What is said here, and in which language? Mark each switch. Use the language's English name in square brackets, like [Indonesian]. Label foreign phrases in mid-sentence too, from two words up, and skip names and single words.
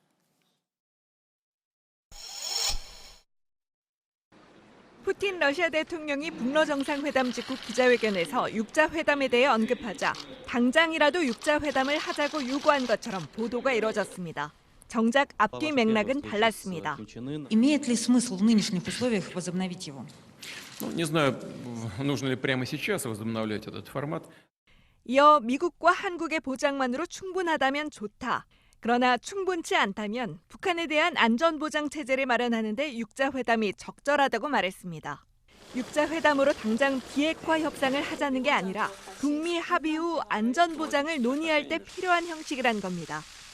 [Korean] 푸틴 러시아 대통령이 북러 정상회담 직후 기자회견에서 육자회담에 대해 언급하자 당장이라도 육자회담을 하자고 요구한 것처럼 보도가 이뤄졌습니다. 정작 앞뒤 맥락은 달랐습니다. [Russian] Имеет ли смысл в нынешних условиях возобновить его? Не знаю, нужно ли прямо сейчас возобновлять этот формат. [Korean] 이어 미국과 한국의 보장만으로 충분하다면 좋다. 그러나 충분치 않다면 북한에 대한 안전보장 체제를 마련하는 데 육자회담이 적절하다고 말했습니다. 육자회담으로 당장 비핵화 협상을 하자는 게 아니라 북미 합의 후 안전보장을 논의할 때 필요한 형식이란 겁니다.